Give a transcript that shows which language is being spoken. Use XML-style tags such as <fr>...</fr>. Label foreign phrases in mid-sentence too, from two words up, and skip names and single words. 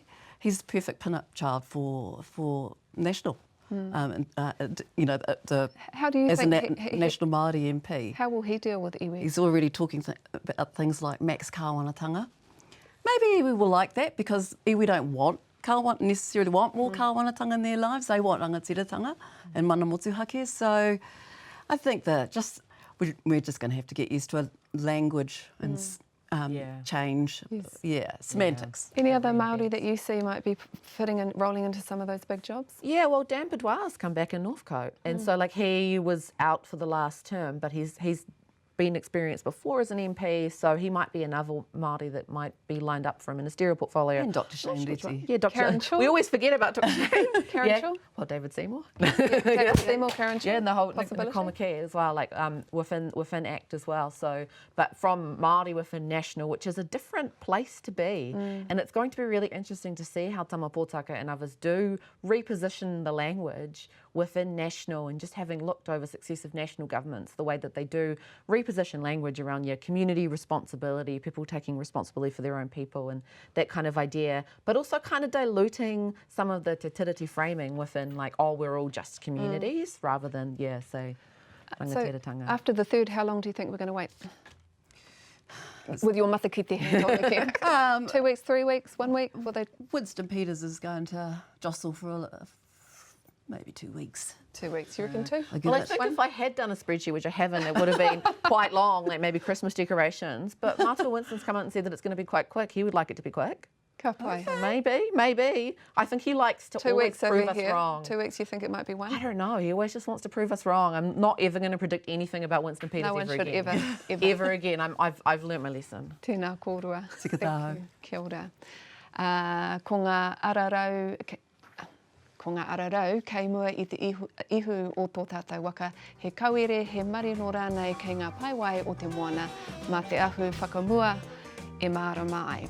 <en>He's the perfect pin-up child for national. How do you as think a national Māori MP. How will he deal with iwi? He's already talking about things like max kāwanatanga. Maybe iwi will like that because iwi don't necessarily want more kāwanatanga in their lives. They want rangatiratanga and</en> <mi>mana motuhake.</mi> <en>So I think that we're just going to have to get used to a language and change. Yes. Semantics. Any other Māori that you see might be fitting and rolling into some of those big jobs? Yeah, well, Dan Boudoir's come back in Northcote, and so like he was out for the last term, but he's been experienced before as an MP, so he might be another Māori that might be lined up for a ministerial portfolio. And Dr. Shane Duty. Yeah, Dr. Kerrin Shaw. We always forget about Dr. Shane. Kerrin Shaw. Well, David Seymour. David Seymour, Kerrin Shaw. Yeah, and the whole possibility. Tāmaki as well, like within ACT as well. So, but from Māori within national, which is a different place to be, and it's going to be really interesting to see how Tama Pōtaka and others do reposition the language within national, and just having looked over successive national governments, the way that they do reposition language around community responsibility, people taking responsibility for their own people and that kind of idea, but also kind of diluting some of the</en> <mi>te tiriti</mi> <en>framing within like, oh, we're all just communities, rather than, say, rangatiratanga. So after the third, how long do you think we're going to wait? With your matakiti hand on the camp. 2 weeks, 3 weeks, 1 week? Winston Peters is going to jostle for maybe 2 weeks. 2 weeks, you reckon too? Well, I think if I had done a spreadsheet, which I haven't, it would have been quite long, like maybe Christmas decorations. But Mātua Winston's come out and said that it's going to be quite quick. He would like it to be quick.</en> <mi>Ka pai.</mi> <en>So maybe. I think he likes to 2 always weeks prove over us here. wrong. 2 weeks, you think it might be one? I don't know. He always just wants to prove us wrong. I'm not ever going to predict anything about Winston Peters No one should again. Ever again. I've learnt my lesson.</en> <mi>Tēnā kōrua. Tika tāu. Kia ora. Ko ngā ararau, kei mua I te ihu o tō tātou waka, he kauere, he marino rānei kei ngā paiwai o te moana, mā te ahu whakamua e mārama ai.</mi>